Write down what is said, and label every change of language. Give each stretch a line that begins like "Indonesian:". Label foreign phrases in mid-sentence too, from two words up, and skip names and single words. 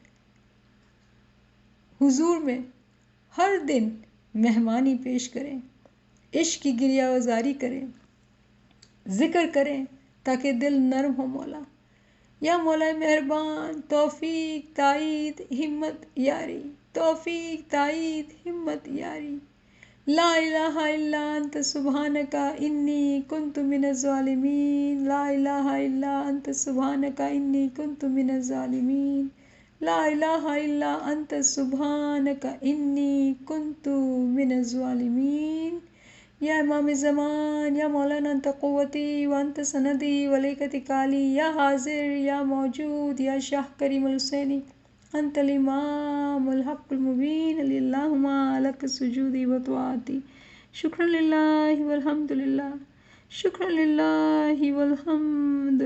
Urdu: حضور میں ہر دن مہمانی پیش کریں، عشق کی گریازاری کریں، ذکر کریں تاکہ دل نرم ہو مولا۔ یا مولا مہربان، توفیق، تائید، ہمت، یاری، توفیق، تائید، ہمت، یاری۔
Arabic: لا الہ الا انت سبحانک انی کنت من الظالمین، لا الہ الا انت سبحانک انی کنت من الظالمین، لا الہ الا انت سبحانک انی کنت من الظالمین۔ یا امام زمان، یا مولانا انت قوتی وانت سندی ولیک اتکالی، یا حاضر یا موجود یا شاہ کریم الحسینی، انت الامام الحق المبین، علی اللہم لک سجودی و طاعتی، شکرا للہ والحمد للہ، شکرا للہ والحمد